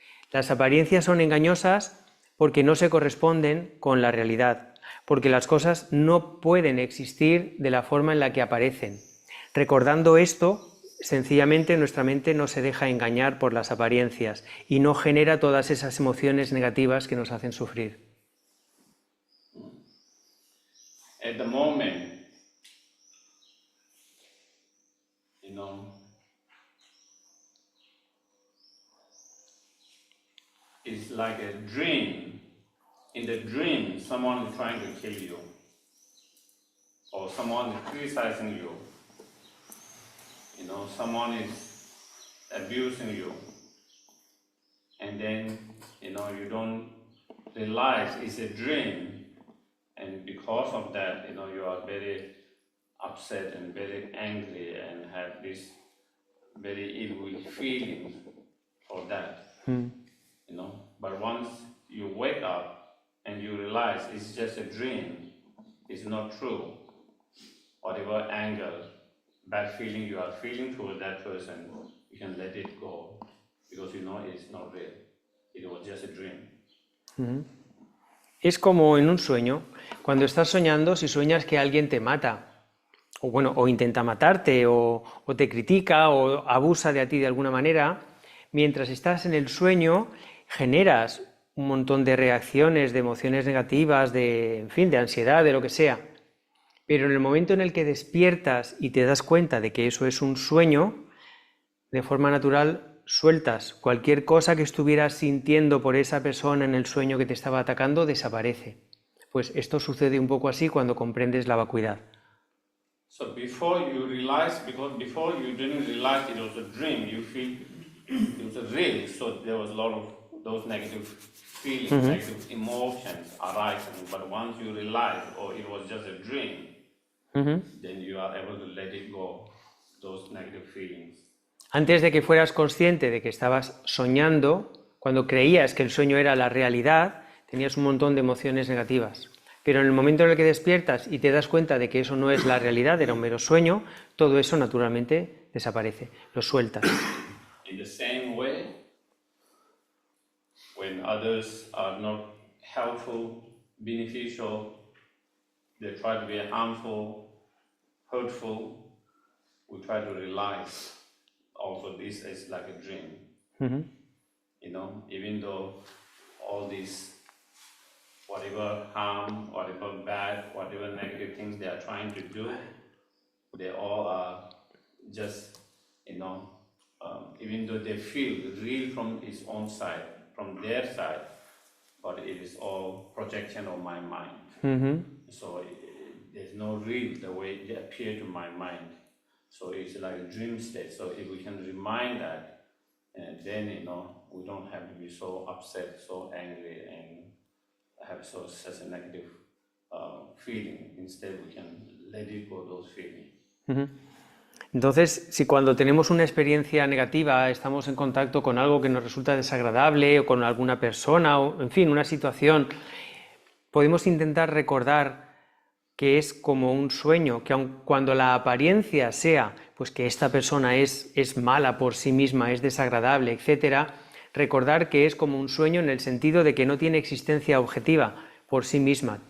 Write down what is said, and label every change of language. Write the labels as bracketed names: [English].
[Spanish] Las apariencias son engañosas porque no se corresponden con la realidad, porque las cosas no pueden existir de la forma en la que aparecen. Recordando esto, sencillamente nuestra mente no se deja engañar por las apariencias y no genera todas esas emociones negativas que nos hacen sufrir. [English] At the moment, it's like a dream. In the dream, someone is trying to kill you, or someone is criticizing you. Someone is abusing you, and then you don't realize it's a dream, and because of that, you are very upset and very angry and have this very ill feeling for that. But once you wake up and you realize it's just a dream, it's not true, whatever anger, bad feeling you are feeling toward that person, you can let it go because it's not real. It was just a dream. [Spanish] Es como en un sueño. Cuando estás soñando, si sueñas que alguien te mata, o intenta matarte, o te critica, o abusa de ti de alguna manera, mientras estás en el sueño, generas un montón de reacciones, de emociones negativas, de ansiedad, de lo que sea. Pero en el momento en el que despiertas y te das cuenta de que eso es un sueño, de forma natural sueltas. Cualquier cosa que estuvieras sintiendo por esa persona en el sueño que te estaba atacando desaparece. Pues esto sucede un poco así cuando comprendes la vacuidad. [English] So before you realize, because before you didn't realize it was a dream, you feel it was a real, so there was a lot of those negative feelings, negative emotions arising. But once you realize, it was just a dream, then you are able to let it go, those negative feelings. [Spanish] Antes de que fueras consciente de que estabas soñando, cuando creías que el sueño era la realidad, tenías un montón de emociones negativas. Pero en el momento en el que despiertas y te das cuenta de que eso no es la realidad, era un mero sueño, todo eso naturalmente desaparece, lo sueltas. [English] In the same way, when others are not helpful, beneficial, they try to be harmful, hurtful, we try to realize also this is like a dream. You know, even though all these whatever harm, whatever bad, whatever negative things they are trying to do, they all are just, you know, even though they feel real from its own side, from their side, but it is all projection of my mind. So there's no real the way they appear to my mind. So it's like a dream state. So if we can remind that, then, you know, we don't have to be so upset, so angry, and have such a negative feeling. Instead, we can let it go, those feelings. [Spanish] Entonces, si cuando tenemos una experiencia negativa estamos en contacto con algo que nos resulta desagradable o con alguna persona o, en fin, una situación, podemos intentar recordar que es como un sueño, que aun cuando la apariencia sea pues que esta persona es mala por sí misma, es desagradable, etc., recordar que es como un sueño en el sentido de que no tiene existencia objetiva por sí misma.